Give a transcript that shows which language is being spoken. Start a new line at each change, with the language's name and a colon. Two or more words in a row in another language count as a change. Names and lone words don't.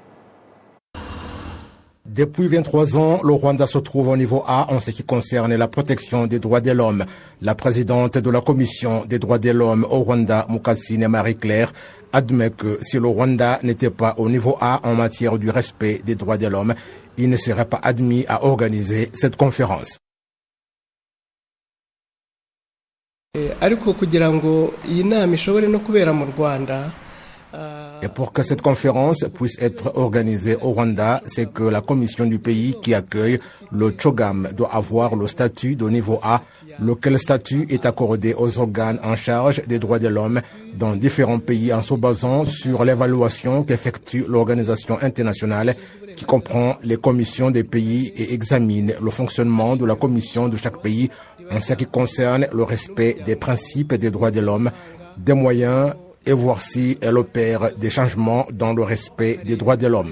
French: Depuis 23 ans, le Rwanda se trouve au niveau A en ce qui concerne la protection des droits de l'homme. La présidente de la Commission des droits de l'homme au Rwanda, Mukasine Marie-Claire, admet que si le Rwanda n'était pas au niveau A en matière du respect des droits de l'homme, il ne serait pas admis à organiser cette conférence.
Kinyarwanda: Ariko kugira ngo iyi nama ishobore no kubera mu Rwanda.
French: Et pour que cette conférence puisse être organisée au Rwanda, c'est que la commission du pays qui accueille le CHOGM doit avoir le statut de niveau A, lequel statut est accordé aux organes en charge des droits de l'homme dans différents pays en se basant sur l'évaluation qu'effectue l'organisation internationale qui comprend les commissions des pays et examine le fonctionnement de la commission de chaque pays en ce qui concerne le respect des principes et des droits de l'homme, des moyens et voir si elle opère des changements dans le respect des droits de l'homme.